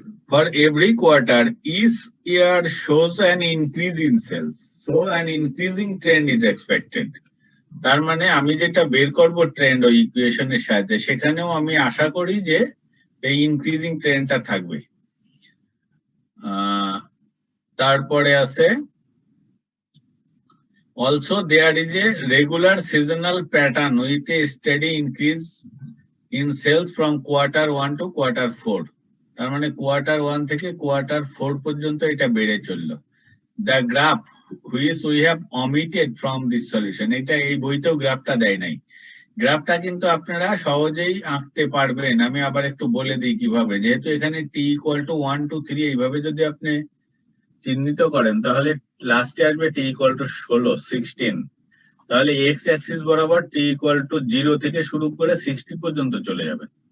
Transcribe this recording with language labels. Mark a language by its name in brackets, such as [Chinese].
[English] For every quarter each year shows an increase in sales, so an increasing trend is expected. [Bangla] তার মানে আমি যেটা বের করব ট্রেন্ড ওই ইকুয়েশনের সাহায্যে, সেখানেও আমি আশা করি যে এই ইনক্রিজিং ট্রেন্ডটা থাকবে। তারপরে আছে [English] also there is a regular seasonal pattern with a steady increase in sales from quarter 1 to quarter 4. [Bangla] তার মানে কোয়ার্টার 1 থেকে কোয়ার্টার 4 পর্যন্ত এটা বেড়ে চললো। [English] The graph which we have omitted from this solution, [Bangla] এটা এই বইতেও গ্রাফটা দেয় নাই। গ্রাফটা কিন্তু আপনারা সহজেই আঁকতে পারবেন। আমি আবার একটু বলে দিই কিভাবে। যেহেতু এখানে t equal to 1, 2, 3 এইভাবে যদি আপনি চিহ্নিত করেন, তাহলে লাস্টে আসবে t equal to 16। তাহলে x অ্যাক্সিস বরাবর t equal to 0 থেকে শুরু করে 60 পর্যন্ত চলে যাবে।